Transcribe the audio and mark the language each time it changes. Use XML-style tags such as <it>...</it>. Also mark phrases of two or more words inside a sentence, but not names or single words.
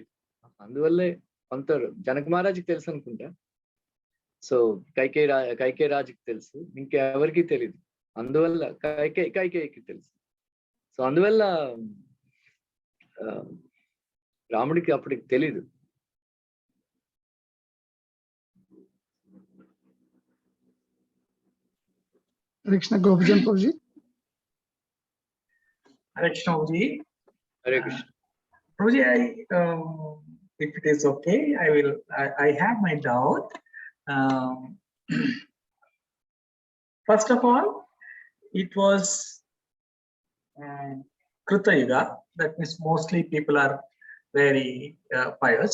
<te>అందువల్లే కొంత జనక మహారాజుకి తెలుసు అనుకుంటా, సో కైకేయి రాజుకి తెలుసు, ఇంకెవరికి తెలియదు. అందువల్ల కైకేయికి తెలుసు. సో అందువల్ల రాముడికి అప్పటికి తెలీదు.</te> <sa>Hare Krishna, Gopijan Prabhuji. Hare Krishna Prabhuji. Hare Krishna.</sa> <en>Prabhuji, if it is okay, I have my doubt. First of all, it was Kruta Yuga. That means mostly people are very pious.</en>